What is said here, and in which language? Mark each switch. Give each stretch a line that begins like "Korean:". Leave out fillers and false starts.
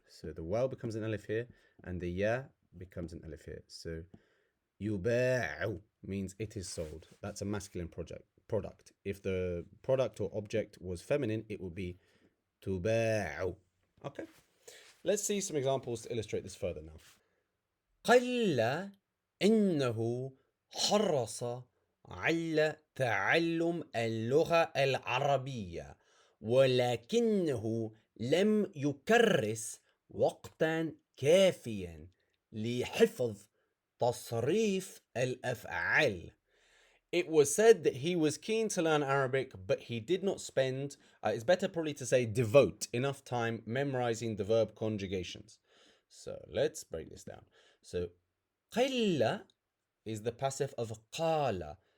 English: So the wow becomes an alif here, and the ya becomes an alif here. So يباع means it is sold. That's a masculine product. If the product or object was feminine, it would be تباع. Okay. Let's see some examples to illustrate this further now.
Arabic: قل إنه حرص على تعلم اللغة العربية ولكنه لم يكرس وقتا كافيا لحفظ تصريف الأفعال.
English: It was said that he was keen to learn Arabic, but he did not spend, it's better probably to say devote, enough time memorizing the verb conjugations. So let's break this down. So قل is the passive of قال.